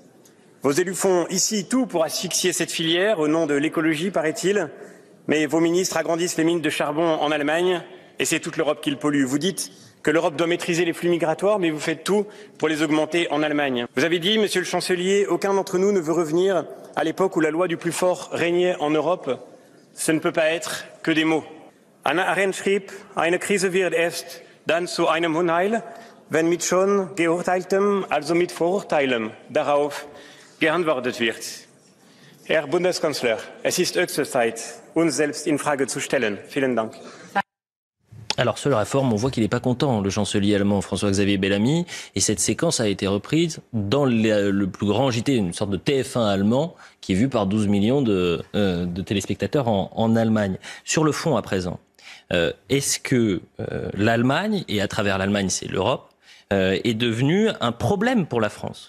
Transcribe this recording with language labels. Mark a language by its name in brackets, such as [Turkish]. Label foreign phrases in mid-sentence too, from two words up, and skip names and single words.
[French] Vos élus font ici tout pour asphyxier cette filière, au nom de l'écologie, paraît-il, mais vos ministres agrandissent les mines de charbon en Allemagne, et c'est toute l'Europe qui le pollue. Vous dites que l'Europe doit maîtriser les flux migratoires, mais vous faites tout pour les augmenter en Allemagne. Vous avez dit, monsieur le chancelier, aucun d'entre nous ne veut revenir à l'époque où la loi du plus fort régnait en Europe. Ce ne peut pas être que des mots. [German] Hannah Arendt schrieb, eine Krise wird erst dann zu einem Unheil, wenn mit schon geurteiltem, also mit Vorurteilen, darauf geantwortet wird. Herr Bundeskanzler, es ist höchste Zeit, uns selbst in Frage zu stellen. Vielen Dank. [French] Alors, sur la réforme, on voit qu'il n'est pas content, le chancelier allemand François-Xavier Bellamy. Et cette séquence a été reprise dans le plus grand JT, une sorte de TF1 allemand, qui est vu par 12 millions de téléspectateurs en Allemagne. Sur le fond, à présent, est-ce que l'Allemagne, et à travers l'Allemagne, c'est l'Europe, est devenue un problème pour la France?